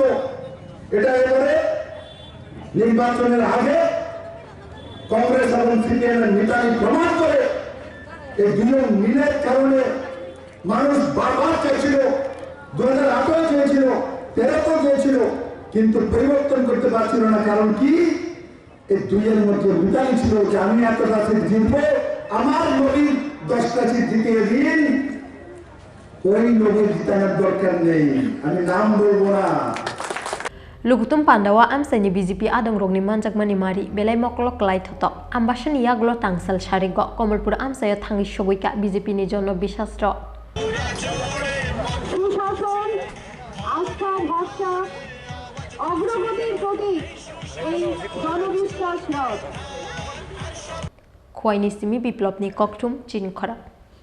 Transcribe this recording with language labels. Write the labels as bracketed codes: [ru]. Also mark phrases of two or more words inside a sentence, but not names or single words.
[bn] এটা এবারে নির্বাচনের আগে কংগ্রেস এবং সিপিএমের নেতাই প্রমাণ করে এই দুজন মিলের কারণে মানুষ বারবার চেয়েছিল, 2018 চেয়েছিল, 13 চেয়েছিল, কিন্তু পরিবর্তন করতে পারছিল না। কারণ কি? এই দুইয়ের মধ্যে মিতালি ছিল যে আমি এতটা সিট জিতবো, আমার নবীর 10টা সিট জিতিয়ে দিন। ওই নবীর জিতানোর দরকার নেই, আমি নাম বলবো না। [trp] Lugutum Pandawa amsani BJP adang rogni manjak mani mari belai moklok lai thotok ambashani yaglo tangsal sharigo Komalpur amsayo thangi shogoika BJP ni jonno bishasro [bn] সুশাসন, আস্থা, ভরসা, অগ্রগতির প্রতীক এই জনবিশ্বাস রথ। [trp] Khwaini simi biplopni koktum chin khara